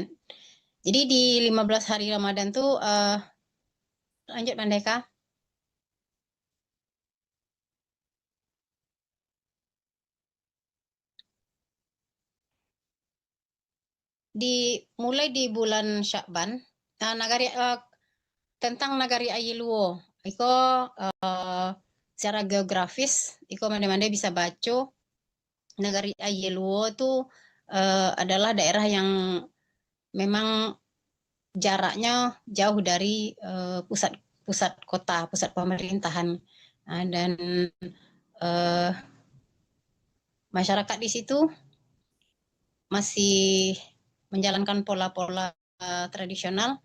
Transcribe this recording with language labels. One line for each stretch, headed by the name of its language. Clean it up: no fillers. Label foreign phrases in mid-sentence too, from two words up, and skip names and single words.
Indonesian: Jadi di 15 hari Ramadan tuh lanjut Mandeka. Mulai di bulan Syakban, tentang nagari Ayeluwo, Iko secara geografis,
Minangkabau: Iko mande-mande
Indonesian: bisa baca nagari Ayeluwo itu adalah daerah yang memang jaraknya jauh dari pusat kota, pusat pemerintahan, dan masyarakat di situ masih menjalankan pola-pola tradisional.